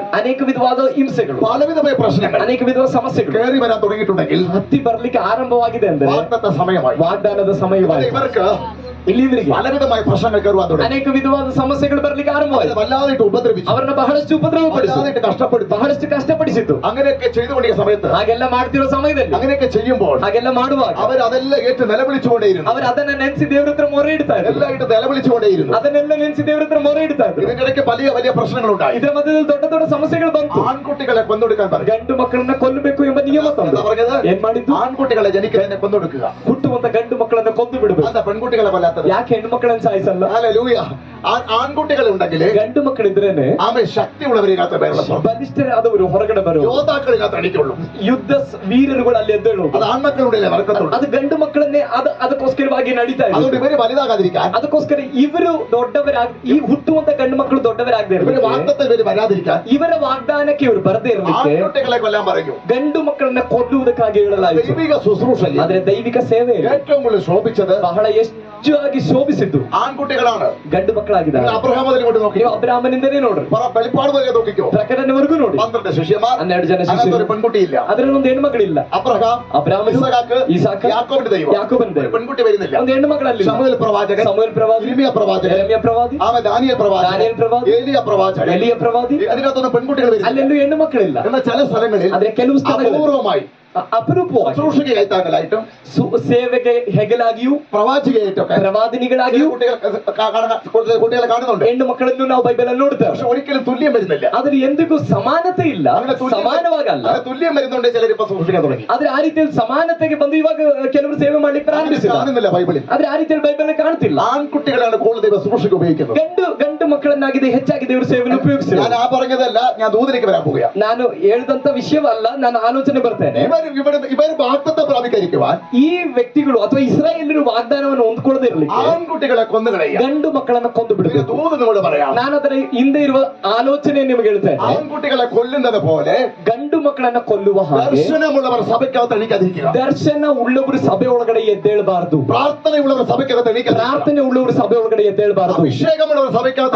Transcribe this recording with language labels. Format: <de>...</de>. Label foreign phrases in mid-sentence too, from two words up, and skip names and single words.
<kn>ಅನೇಕ ವಿಧವಾದ ಹಿಂಸೆಗಳು,</kn> <ml>പലവിധമായ പ്രശ്നങ്ങൾ</ml> <kn>ಅನೇಕ ವಿಧವಾದ ಸಮಸ್ಯೆಗಳು</kn> <ml>കയറി വരാൻ തുടങ്ങിയിട്ടുണ്ടെങ്കിൽ</ml> <kn>ಹತ್ತಿ ಬರ್ಲಿಕ್ಕೆ ಆರಂಭವಾಗಿದೆ ಅಂದ್ರೆ</kn> <ml>വാഗ്ദത്ത സമയമായി.</ml> <kn>ವಾಗ್ದಾನದ ಸಮಯವಾಯಿತು.</kn> <ml>ഇവർക്ക്</ml> <kn>ಇಲ್ಲಿವರೆಗೆ</kn> <ml>പലവിധമായ പ്രശ്നങ്ങൾ കയറുവാൻ തുടങ്ങി.</ml> <kn>ಅನೇಕ ವಿಧವಾದ ಸಮಸ್ಯೆಗಳು ಬರ್ಲಿಕ್ಕೆ ಆರಂಭವಾಯಿತು.</kn> <ml>വല്ലാതായിട്ട് ഉപദ്രവിച്ചു,</ml> <kn>ಅವರನ್ನ ಬಹಳಷ್ಟು ಉಪದ್ರವಪಡಿಸಿತು,</kn> <ml>വല്ലാതായിട്ട് കഷ്ടപ്പെടുത്തി.</ml> <kn>ಬಹಳಷ್ಟು ಕಷ್ಟಪಡಿಸಿತು.</kn> <ml>അങ്ങനെയൊക്കെ ചെയ്തുകൊണ്ടിരിക്കുന്ന സമയത്ത്,</ml> <kn>ಹಾಗೆಲ್ಲ ಮಾಡ್ತಿರೋ ಸಮಯದಲ್ಲಿ,</kn> <ml>അങ്ങനെയൊക്കെ ചെയ്യുമ്പോൾ</ml> <kn>ಹಾಗೆಲ್ಲ ಮಾಡುವಾಗ</kn> <ml>അവരതെല്ലാം ഏറ്റു നിലവിളിച്ചുകൊണ്ടേയിരുന്നു.</ml> <kn>ಅವರು ಅದನ್ನ ನೆನೆಸಿ ದೇವರ ಹತ್ರ ಮೊರೆ ಇಡ್ತಾ ಇದ್ರು.</kn> <ml>എല്ലാം ഇട്ട് നിലവിളിച്ചുകൊണ്ടേയിരുന്നു.</ml> <kn>ಅದನ್ನೆಲ್ಲ ನೆನೆಸಿ ದೇವರ ಹತ್ರ ಮೊರೆ ಇಡ್ತಾ ಇದ್ರು.</kn> <ml>ഇതിനിടയ്ക്ക് വലിയ വലിയ പ്രശ്നങ്ങളുണ്ടായി.</ml> <kn>ಇದರ ಮಧ್ಯದಲ್ಲಿ ದೊಡ್ಡ ದೊಡ್ಡ ಸಮಸ್ಯೆಗಳು ಬಂತು.</kn> <ml>ആൺകുട്ടികളെ കൊന്നൊടുക്കാൻ പറഞ്ഞു.</ml> <kn>ಗಂಡು ಮಕ್ಕಳನ್ನ ಕೊಲ್ಲಬೇಕು ಎಂಬ ನಿಯಮ ತಂದು</kn> <ml>എന്താ പറഞ്ഞത്?</ml> <kn>ಏನ್ ಮಾಡಿದ್ದು?</kn> <ml>ആൺകുട്ടികളെ ജനിക്കുന്നതിനെ കൊന്നൊടുക്കുക.</ml> <kn>ಹುಟ್ಟುವಂತ ಗಂಡು ಮಕ್ಕಳನ್ನ ಕೊಂದು ಬಿಡಬೇಕು.</kn> <ml>എന്താ പെൺകുട്ടികളെ കൊല്ലാത്തത്?</ml> <kn>ಯಾಕೆ ಹೆಣ್ಣು ಮಕ್ಕಳನ್ನ ಸಾಯಿಸಲ್ಲ?</kn> <ml>ഹല്ലേലൂയ. ആൺകുട്ടികൾ ഉണ്ടെങ്കിൽ</ml> <kn>ಗಂಡು ಮಕ್ಕಳಿದ್ರೇನೆ</kn> <ml>ആമേ ശക്തിയുള്ളവരിനകത്ത് ബഹളം,</ml> <kn>ಬಲಿಷ್ಠರಾದವರು ಹೊರಗಡೆ ಬರುವ</kn> <ml>യോദ്ധാക്കളിനകത്ത് അടിക്കുള്ളൂ.</ml> <kn>ಯುದ್ಧ ವೀರರುಗಳು ಅಲ್ಲಿ ಎದ್ದೇಳು.</kn> <ml>അത് ആൺമക്കളുടെ വർക്കത്തുള്ളൂ.</ml> <kn>ಅದು ಗಂಡು ಮಕ್ಕಳನ್ನೇ ಅದಕ್ಕೋಸ್ಕರವಾಗಿ ನಡೀತಾ ಇದೆ.</kn> <ml>അതുകൊണ്ട് ഇവര് വലുതാകാതിരിക്കാൻ,</ml> <kn>ಅದಕ್ಕೋಸ್ಕರ ಇವರು ಈ ಹುಟ್ಟುವಂತ ಗಂಡು ಮಕ್ಕಳು ದೊಡ್ಡವರಾಗದೆ</kn> <ml>ഇവര്</ml> <kn>ಇರಲಿಕ್ಕೆ,</kn> <ml>വാഗ്ദത്തത്തിൽ ഇവര് വരാതിരിക്കാൻ</ml> <kn>ಇವರ ವಾಗ್ದಾನಕ್ಕೆ ಇವರು ಬರದೇ ಇರಲಿಕ್ಕೆ</kn> <ml>ആൺകുട്ടികളെ കൊല്ലാൻ പറഞ്ഞു.</ml> <kn>ಗಂಡು ಮಕ್ಕಳನ್ನ ಕೊಲ್ಲುವುದಕ್ಕಾಗಿ ಹೇಳಲಾಯಿತು.</kn> <ml>ദൈവിക ശുശ്രൂഷയിൽ</ml> <kn>ಆದ್ರೆ ದೈವಿಕ ಸೇವೆ</kn> <ml>ഏറ്റവും കൂടുതൽ ശോഭിച്ചത്</ml> <kn>ಬಹಳ ಹೆಚ್ಚಾಗಿ ಶೋಭಿಸಿದ್ದು</kn> <ml>ആൺകുട്ടികളാണ്.</ml> <kn>ಗಂಡು ಮಕ್ಕಳಾಗಿದ್ದಾರೆ.</kn> <ml>അബ്രഹാം മുതൽ കൊണ്ട് നോക്കി,</ml> <kn>ನೀವು ಅಬ್ರಾಹ್ಮನಿಂದನೇ ನೋಡ್ರಿ,</kn> <ml>വെളിപ്പാട് വരെ നോക്കിക്കോ.</ml> <kn>ಪ್ರಕಟಣೆವರೆಗೂ ನೋಡಿ.</kn> <ml>12 ശിഷ്യന്മാർ,</ml> <kn>12 ಜನ</kn> <ml>അതിനകത്ത്</ml> <kn>ಶಿಷ್ಯರು,</kn> <ml>ഒരു പെൺകുട്ടിയില്ല.</ml> <kn>ಅದರಲ್ಲಿ ಒಂದು ಹೆಣ್ಣು ಮಕ್ಕಳಿಲ್ಲ.</kn> <ml>അബ്രഹാം,</ml> <kn>ಅಬ್ರಾಹ್ಮನು,</kn> <ml>ഇസഹാക്ക്,</ml> <kn>ಇಸಾಕ,</kn> <ml>യാക്കോബിന്റെ ദൈവം.</ml> <kn>ಯಾಕೋಬನ</kn> <ml>ഒരു</ml> <kn>ದೇವ.</kn> <ml>പെൺകുട്ടി വരുന്നില്ല.</ml> <kn>ಒಂದು ಹೆಣ್ಣು ಮಕ್ಕಳಲ್ಲಿ</kn> <ml>ശമൂവേൽ പ്രവാചകൻ,</ml> <kn>ಸಮುವೇಲ್ ಪ್ರವಾದಿ,</kn> <ml>ഇര്മിയ പ്രവാചകൻ,</ml> <kn>ಯೆರೆಮೀಯ ಪ್ರವಾದಿ,</kn> <ml>ആമേ ദാനിയേൽ പ്രവാചകൻ,</ml> <kn>ದಾನಿಯೇಲ್ ಪ್ರವಾದಿ,</kn> <ml>ഏലിയ പ്രവാചകൻ,</ml> <kn>ಎಲಿಯ ಪ್ರವಾದಿ.</kn> <ml>അതിനകത്തൊന്നും പെൺകുട്ടികൾ വരുന്നില്ല.</ml> <kn>ಅಲ್ಲೆಲ್ಲೂ ಹೆಣ್ಣು ಮಕ್ಕಳಿಲ್ಲ.</kn> <ml>എന്നാൽ ചില സ്ഥലങ്ങളിൽ</ml> <kn>ಆದ್ರೆ ಕೆಲವು ಸ್ಥಳಗಳಲ್ಲಿ</kn> <ml>അപൂർവമായി</ml> <kn>ಅಪರೂಪವಾಗಿ</kn> <ml>ശുശ്രൂഷയ്ക്ക് കൈത്താങ്ങലായിട്ടും</ml> <kn>ಸೇವೆಗೆ ಹೆಗಲಾಗಿಯೂ</kn> <ml>പ്രവാചികയായിട്ടൊക്കെ</ml> <kn>ಪ್ರವಾದಿನಿಗಳಾಗಿಯೂ</kn> <ml>കുട്ടികളെ കാണുന്നുണ്ട്.</ml> <kn>ಹೆಣ್ಣು ಮಕ್ಕಳನ್ನು ನಾವು ಬೈಬಲ್ ಅಲ್ಲಿ ನೋಡ್ತೇವೆ.</kn> <ml>പക്ഷെ ഒരിക്കലും തുല്യം വരുന്നില്ല.</ml> <kn>ಆದ್ರೆ ಎಂದಿಗೂ ಸಮಾನತೆ ಇಲ್ಲ, ಸಮಾನವಾಗಲ್ಲ.</kn> <ml>അങ്ങനെ തുല്യം വരുന്നുണ്ട് ചിലർ ഇപ്പൊ സൂക്ഷിക്കാൻ തുടങ്ങി.</ml> <kn>ಆದ್ರೆ ಆ ರೀತಿಯಲ್ಲಿ ಸಮಾನತೆಗೆ ಬಂದು ಇವಾಗ ಕೆಲವರು ಸೇವೆ ಮಾಡ್ಲಿಕ್ಕೆ ಪ್ರಾರಂಭಿಸಿಲ್ಲ.</kn> <ml>കാണുന്നില്ല ബൈബിളിൽ.</ml> <kn>ಆದ್ರೆ ಆ ರೀತಿಯಲ್ಲಿ ಬೈಬಲ್ ಕಾಣ್ತಿಲ್ಲ.</kn> <ml>ആൺകുട്ടികളാണ് കൂടുതൽ ദൈവ ശുശ്രൂഷയ്ക്ക് ഉപയോഗിക്കുന്നത്.</ml> <kn>ಗಂಡು ಮಕ್ಕಳನ್ನಾಗಿದೆ ಹೆಚ್ಚಾಗಿ ದೇವರ ಸೇವೆಯನ್ನು ಉಪಯೋಗಿಸಿಲ್ಲ.</kn> <ml>ഞാൻ ആ പറഞ്ഞതല്ല, ഞാൻ ദൂതനിലേക്ക് വരാൻ പോവുക.</ml> <kn>ನಾನು ಹೇಳಿದಂತ ವಿಷಯವಲ್ಲ, ನಾನು ಆಲೋಚನೆ ಬರ್ತೇನೆ.</kn> <ml>ഇവർ വാഗ്ദത്തം പ്രാപിക്കാതിരിക്കുവാൻ</ml> <kn>ಈ ವ್ಯಕ್ತಿಗಳು ಅಥವಾ ಇಸ್ರಾಯೇಲರು ವಾಗ್ದಾನವನ್ನು ಹೊಂದ್ಕೊಳ್ಳದೆ ಇರಲಿಕ್ಕೆ</kn> <ml>ആൺകുട്ടികളെ കൊന്നുകളയുക.</ml> <kn>ಗಂಡು ಮಕ್ಕಳನ್ನ ಕೊಂದು ಬಿಡಬೇಕು.</kn> <ml>ദൂതനോട് പറയാം,</ml> <kn>ನಾನು ಅದರ ಹಿಂದೆ ಇರುವ ಆಲೋಚನೆ ನಿಮಗೆ ಹೇಳ್ತೇನೆ.</kn> <ml>ആൺകുട്ടികളെ കൊല്ലുന്നത് പോലെ</ml> <kn>ಗಂಡು ಮಕ್ಕಳನ್ನ ಕೊಲ್ಲುವ ಹಾಗೆ</kn> <ml>ദർശനമുള്ളവർ സഭയ്ക്കകത്ത് എണീക്കാതിരിക്കുക.</ml> <kn>ದರ್ಶನ ಉಳ್ಳವರು ಸಭೆ ಒಳಗಡೆ ಎದ್ದೇಳಬಾರದು.</kn> <ml>പ്രാർത്ഥനയുള്ളവർ സഭയ്ക്കകത്ത് എണീക്കാതിരിക്കുക.</ml> <kn>ಪ್ರಾರ್ಥನೆ ಉಳ್ಳವರು ಸಭೆ ಒಳಗಡೆ ಎದ್ದೇಳಬಾರದು.</kn> <ml>അഭിഷേകമുള്ളവർ സഭയ്ക്കകത്ത്</ml>